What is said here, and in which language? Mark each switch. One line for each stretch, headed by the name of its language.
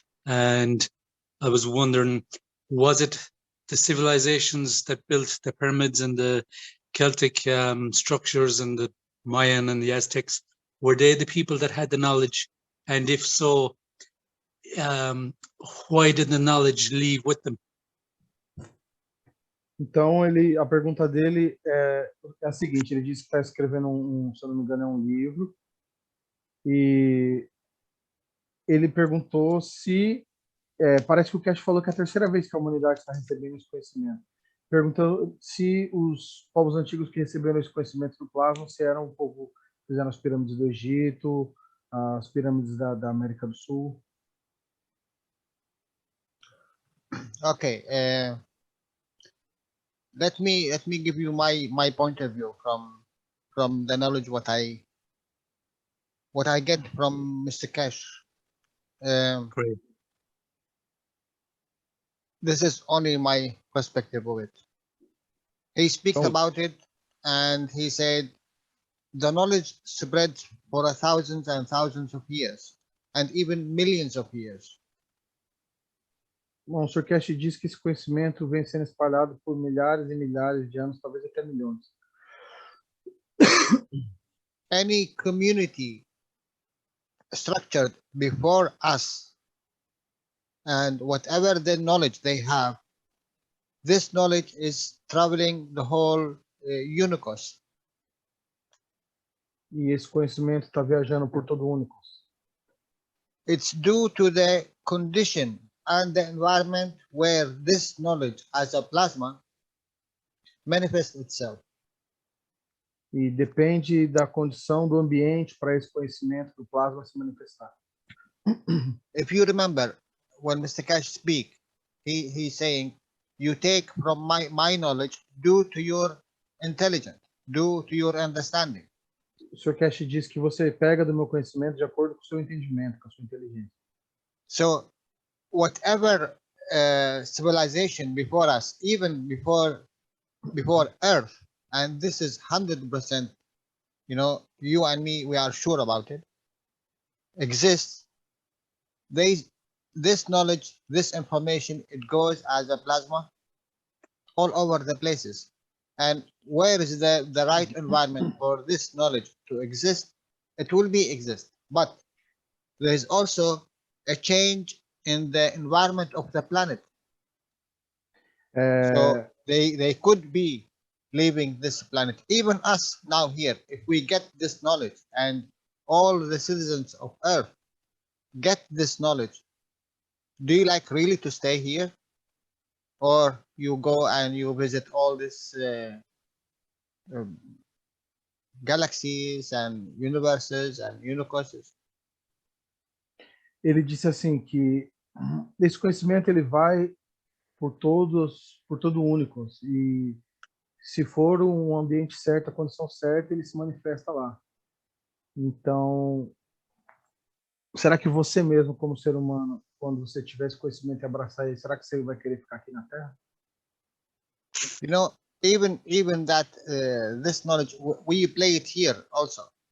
English: And I was wondering, was it the civilizations that built the pyramids and the Celtic structures and the Mayan and the Aztecs, were they the people that had the knowledge? And if so, why did the knowledge leave with them?
Portuguese: Então, a pergunta dele é a seguinte, ele disse que está escrevendo, se eu não me engano, um livro, e ele perguntou se, parece que o Cash falou que é a terceira vez que a humanidade está recebendo esse conhecimento. Perguntou se os povos antigos que receberam esse conhecimento do plasma, se eram um povo que fizeram as pirâmides do Egito, as pirâmides da América do Sul.
English: Okay. Let me give you my point of view from the knowledge what I get from Mr. Cash. Great. This is only my perspective of it. He speaks about it, and he said the knowledge spread for thousands and thousands of years, and even millions of years.
Portuguese: Bom, o Sr. Cash diz que esse conhecimento vem sendo espalhado por milhares e milhares de anos, talvez até milhões.
English: Any community structured before us, and whatever the knowledge they have, this knowledge is traveling the whole universe.
Portuguese: E esse conhecimento está viajando por todo o universo.
English: It's due to the condition and the environment where this knowledge as a plasma manifests itself.
Portuguese: E depende da condição do ambiente para esse conhecimento do plasma se manifestar.
English: If you remember, when Mr. Cash speaks, he's saying, you take from my knowledge due to your intelligence, due to your understanding.
Portuguese: O Sr. Cash diz que você pega do meu conhecimento de acordo com o seu entendimento, com a sua inteligência.
English: So, whatever civilization before us, even before Earth, and this is 100%, you and me, we are sure about it, exists. This knowledge, this information, it goes as a plasma all over the places. And where is the right environment for this knowledge to exist? It will exist. But there is also a change in the environment of the planet. So they could be leaving this planet. Even us now here, if we get this knowledge and all the citizens of Earth get this knowledge, do you like really to stay here? Or you go and you visit all these galaxies and universes and universes?
Portuguese: Ele disse assim que esse conhecimento ele vai por todo o únicos, e se for um ambiente certo, a condição certa, ele se manifesta lá. Então, será que você mesmo, como ser humano, quando você tiver esse conhecimento e abraçar ele, será que você vai querer ficar aqui na Terra?
English: You know, even that this knowledge we play it here also.